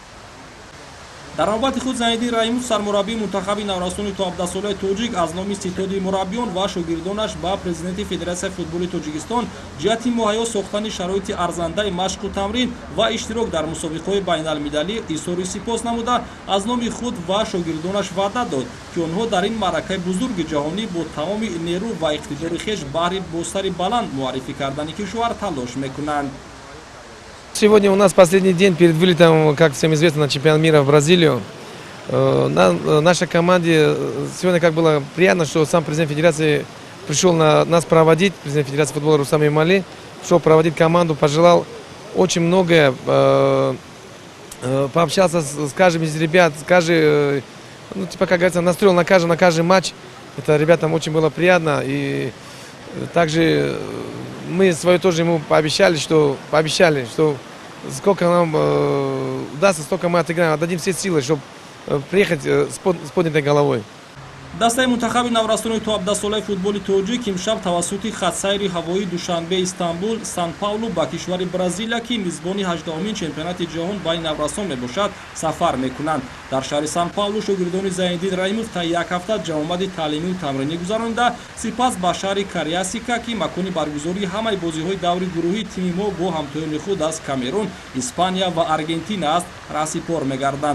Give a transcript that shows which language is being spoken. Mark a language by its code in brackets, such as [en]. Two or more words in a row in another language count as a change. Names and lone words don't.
[tg] дар навбати худ Зайниддин Раимов сармураббии мунтахаби наврасони то 17 солаи тоҷик аз номи ситоди мураббиён ва шогирдонаш ба президенти Федератсияи футболи Тоҷикистон ҷиҳати муҳайё сохтани шароити арзандаи машқу тамрин ва иштирок дар мусобиқаҳои байналмилалӣ изҳори сипос намуда аз номи худ ва шогирдонаш ваъда дод ки онҳо дар ин маъракаи бузурги ҷаҳонӣ бо тамоми нерӯ ва иқтидори хеш баҳри бо сари баланд муаррифӣ кардани кишвар талош мекунанд. [ru] Сегодня у нас последний день перед вылетом, как всем известно, на чемпионат мира в Бразилию. Нашей команде сегодня как было приятно, что сам президент Федерации пришел нас проводить, президент Федерации футбола Рустам Эмомалӣ, пришел проводить команду, пожелал очень многое, пообщался с каждым из ребят, каждый, ну, типа, как говорится, настроил на каждый матч. Это ребятам очень было приятно. И также мы свое тоже ему пообещали, что сколько нам удастся, столько мы отыграем, отдадим все силы, чтобы приехать с поднятой головой. [tg] дастаи мунтахаби наврасони то 17 солаи футболи тоҷик имшаб тавассути хатсайри ҳавоии душанбе Истанбул Сан-Паулу ба кишвари Бразилия ки мизбони 18-умин чемпионати ҷаҳон байни наврасон мебошад сафар мекунанд. дар шаҳри Сан-Паулу шогирдони Зайниддин Раимов та як ҳафта ҷамомади таълимию тамринӣ гузаронида, сипас ба шаҳри Кариасика ки макони баргузории ҳамаи бозиҳои даври гурӯҳии тими мо бо ҳамтоёни худ аз Камерун, Испания ва Аргентина аст расипор мегарданд.